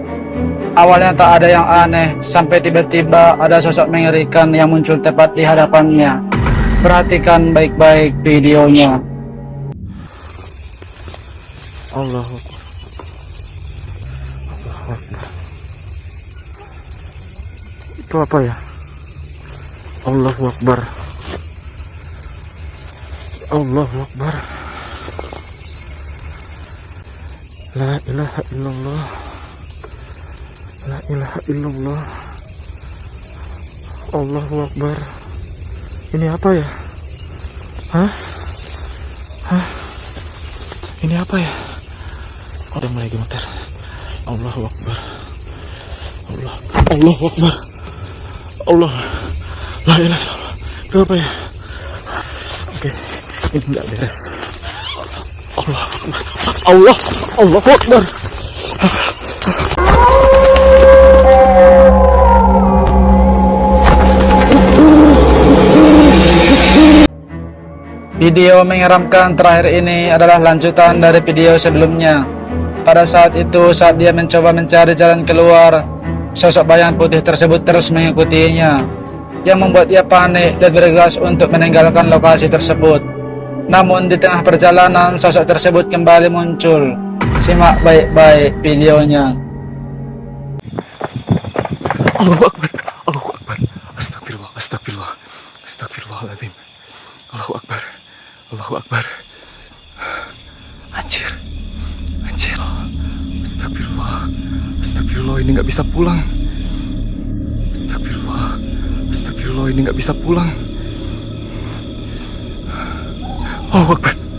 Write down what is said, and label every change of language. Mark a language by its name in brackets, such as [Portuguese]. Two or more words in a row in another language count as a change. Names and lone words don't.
[Indonesian] Awalnya tak ada yang aneh, sampai tiba-tiba ada sosok mengerikan yang muncul tepat di hadapannya. Perhatikan baik-baik videonya. [Arabic] الله أكبر. [Indonesian] Itu apa ya? [Arabic] الله أكبر. الله أكبر. لا إله إلا الله. لا إله إلا الله. الله أكبر. [Indonesian] Ini apa ya? Hah? Hah? Ini apa ya? Udah mulai gemetar. [Arabic] الله أكبر. الله أكبر. الله. لا إله إلا الله. [Indonesian] Itu apa ya? Oke, ini enggak beres. [Arabic] الله أكبر. الله أكبر. [Indonesian] Video menyeramkan terakhir ini adalah lanjutan dari video sebelumnya. Pada saat itu, saat dia mencoba mencari jalan keluar, sosok bayangan putih tersebut terus mengikutinya, yang membuat dia panik dan bergegas untuk meninggalkan lokasi tersebut. Namun di tengah perjalanan, sosok tersebut kembali muncul. Simak baik-baik videonya. [Arabic] الله أكبر. الله أكبر. Astagfirullah. Astagfirullah. Astagfirullahaladzim. الله أكبر. الله أكبر. [Indonesian] Anjir. Anjir. Astagfirullah. Astagfirullah, ini nggak bisa pulang. [Arabic] Astagfirullah. [Indonesian] Astagfirullah, ini nggak bisa pulang. [Arabic] الله أكبر.